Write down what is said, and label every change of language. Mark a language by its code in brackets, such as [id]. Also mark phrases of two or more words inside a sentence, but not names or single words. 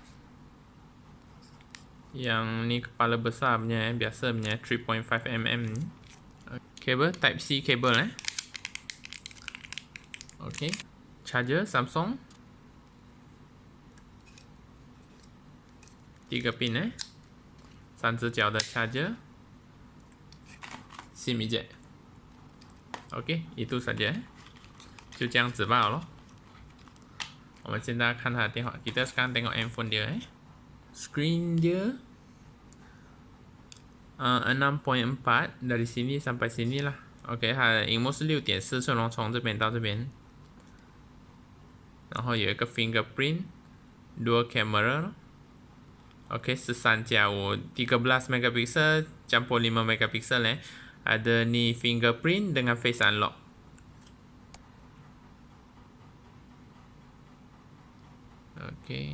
[ms] Yang ni kepala besar punya biasa punya 3.5mm ni. [en] Cable type C cable Okay. Charger Samsung. 3 pin [zh] 3 只脚的 [en] charger, SIM EJECT. [ms] OK， itu saja [zh] 就这样子罢了咯。我们现在看它的电话 [ms] kita sekarang tengok handphone dia Screen dia 6.4 dari sini sampai sini lah. [zh] OK， 它的荧幕是 6.4 寸从这边到这边，然后有一个 [en] fingerprint dual camera [zh] OK, 13+5, [ms] 13 megapiksel campur 5 megapiksel Ada ni fingerprint dengan face unlock. OK.